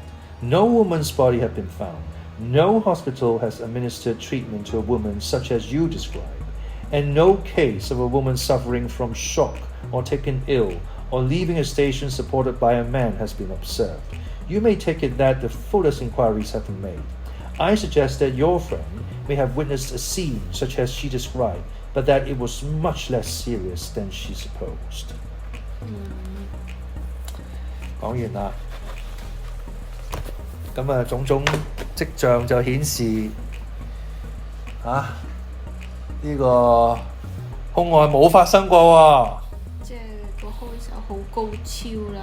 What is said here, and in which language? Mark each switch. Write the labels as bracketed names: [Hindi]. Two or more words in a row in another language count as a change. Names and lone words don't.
[English] No woman's body has been found. No hospital has administered treatment to a woman such as you describe, and no case of a woman suffering from shock or taken ill or leaving a station supported by a man has been observed. You may take it that the fullest inquiries have been made. I suggest that your friend may have witnessed a scene such as she described, but that it was much less serious than she supposed." [Cantonese] 講完啦，咁啊種種跡象就顯示呢個兇案冇發生過喎。即係個兇手好高超啦。